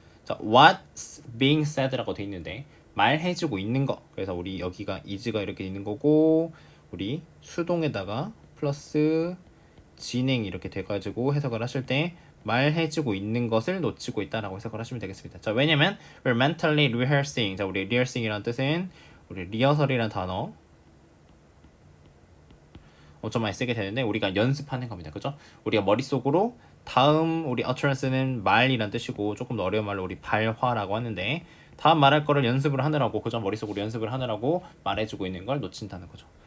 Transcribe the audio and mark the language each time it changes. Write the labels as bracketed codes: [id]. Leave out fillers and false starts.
[ko] 자, [en] what's being said [ko] 라고 돼 있는데 말해주고 있는 거. 그래서 우리 여기가 is가 이렇게 있는 거고, 우리 수동에다가 플러스 진행 이렇게 돼가지고 해석을 하실 때 말해주고 있는 것을 놓치고 있다라고 해석을 하시면 되겠습니다. 자, 왜냐면 [en] we're mentally rehearsing. [ko] 자, 우리 rehearsing이라는 뜻은 우리 리허설이라는 단어 엄청 많이 쓰게 되는데, 우리가 연습하는 겁니다. 그죠? 우리가 머릿속으로 다음, 우리 utterance는 말이란 뜻이고, 조금 더 어려운 말로 우리 발화라고 하는데, 다음 말할 거를 연습을 하느라고 그죠? 머릿속으로 연습을 하느라고 말해주고 있는 걸 놓친다는 거죠.